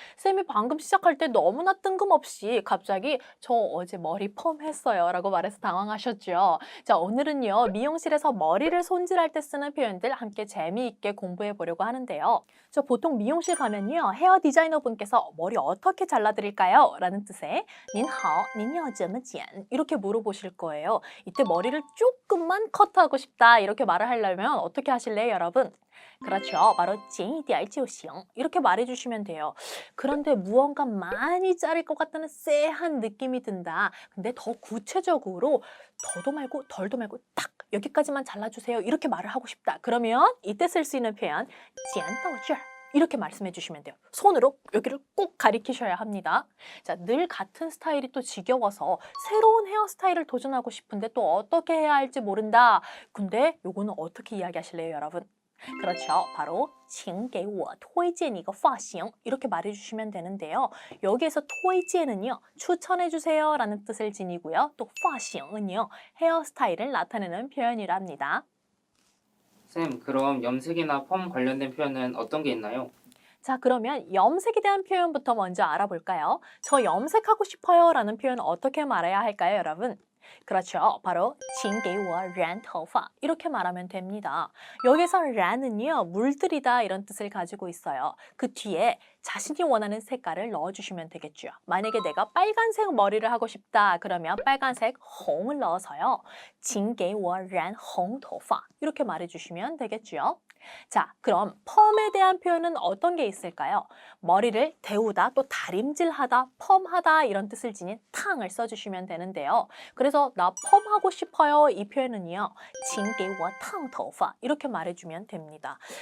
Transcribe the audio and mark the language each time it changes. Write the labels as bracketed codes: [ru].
[ko] 쌤이 방금 시작할 때 너무나 뜬금없이 갑자기 저 어제 머리 펌했어요 라고 말해서 당황하셨죠. 자, 오늘은요 미용실에서 머리를 손질할 때 쓰는 표현들 함께 재미있게 공부해 보려고 하는데요. 저 보통 미용실 가면요 헤어 디자이너 분께서 머리 어떻게 잘라드릴까요? [zh] 라는 뜻의 您好,您要怎么剪? [ko] 이렇게 물어보실 거예요. 이때 머리를 조금만 커트하고 싶다 이렇게 말을 하려면 어떻게 하실래요, 여러분? 그렇죠. 바로 [zh] 剪一点就行 [ko] 이렇게 말해주시면 돼요. 그런데 무언가 많이 자를 것 같다는 쎄한 느낌이 든다. 근데 더 구체적으로 더도 말고 덜도 말고 딱 여기까지만 잘라주세요. 이렇게 말을 하고 싶다. 그러면 이때 쓸 수 있는 표현 [zh] 剪到这儿 [ko] 이렇게 말씀해 주시면 돼요. 손으로 여기를 꼭 가리키셔야 합니다. 자, 늘 같은 스타일이 또 지겨워서 새로운 헤어스타일을 도전하고 싶은데 또 어떻게 해야 할지 모른다. 근데 요거는 어떻게 이야기하실래요, 여러분? 그렇죠. 바로 [zh] 请给我推荐一个发型 [ko] 이렇게 말해주시면 되는데요. 여기에서 推荐은요 추천해주세요 라는 뜻을 지니고요. 또 发型은요 헤어스타일을 나타내는 표현이랍니다. 쌤, 그럼 염색이나 펌 관련된 표현은 어떤 게 있나요? 자, 그러면 염색에 대한 표현부터 먼저 알아볼까요? 저 염색하고 싶어요 라는 표현 어떻게 말해야 할까요, 여러분? 그렇죠. 바로 [zh] 请给我染头发 [ko] 이렇게 말하면 됩니다. 여기서染은요 물들이다 이런 뜻을 가지고 있어요. 그 뒤에 자신이 원하는 색깔을 넣어주시면 되겠죠. 만약에 내가 빨간색 머리를 하고 싶다 그러면 빨간색 홍을 넣어서요. [zh] 请给我染红头发 [ko] 이렇게 말해주시면 되겠죠. 자, 그럼 펌에 대한 표현은 어떤 게 있을까요? 머리를 데우다 또 다림질하다, 펌하다 이런 뜻을 지닌 탕을 써주시면 되는데요. 그래서 나 펌하고 싶어요 이 표현은요. [zh] 请给我烫头发 [ko] 이렇게 말해주면 됩니다.